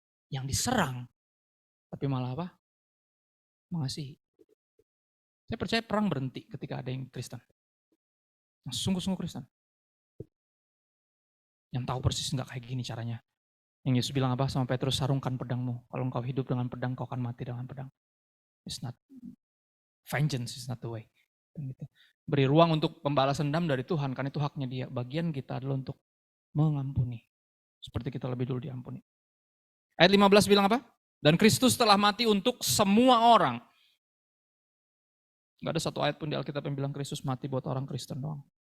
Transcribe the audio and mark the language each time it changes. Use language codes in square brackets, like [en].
[id] Yang diserang tapi malah apa? Mengasihi. Saya percaya perang berhenti ketika ada yang Kristen. Yang sungguh-sungguh Kristen. Yang tahu persis nggak kayak gini caranya. Yang Yesus bilang apa sama Petrus, sarungkan pedangmu. Kalau engkau hidup dengan pedang, kau akan mati dengan pedang. [en] It's not, vengeance is not the way. [id] Gitu. Beri ruang untuk pembalasan dendam dari Tuhan, karena itu haknya dia. Bagian kita adalah untuk mengampuni. Seperti kita lebih dulu diampuni. Ayat 15 bilang apa? Dan Kristus telah mati untuk semua orang. Gak ada satu ayat pun di Alkitab yang bilang Kristus mati buat orang Kristen doang.